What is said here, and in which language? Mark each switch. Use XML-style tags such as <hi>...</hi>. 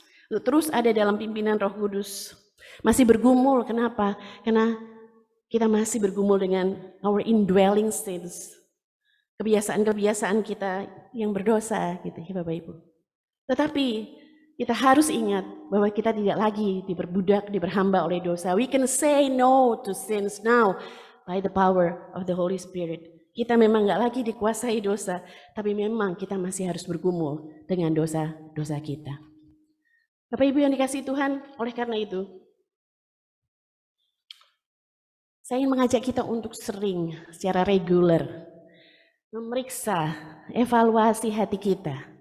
<id>Untuk terus ada dalam pimpinan Roh Kudus. Masih bergumul, kenapa? Karena kita masih bergumul dengan</id> <en>our indwelling sins.</en> <id>Kebiasaan-kebiasaan kita yang berdosa gitu ya Bapak Ibu. Tetapi kita harus ingat bahwa kita tidak lagi diperbudak, diperhamba oleh dosa.</id> <en>We can say no to sins now by the power of the Holy Spirit.</en> <id>Kita memang nggak lagi dikuasai dosa, tapi memang kita masih harus bergumul dengan dosa-dosa kita. Bapak Ibu yang dikasihi Tuhan, oleh karena itu, saya ingin mengajak kita untuk sering, secara reguler, memeriksa, evaluasi hati kita.</id>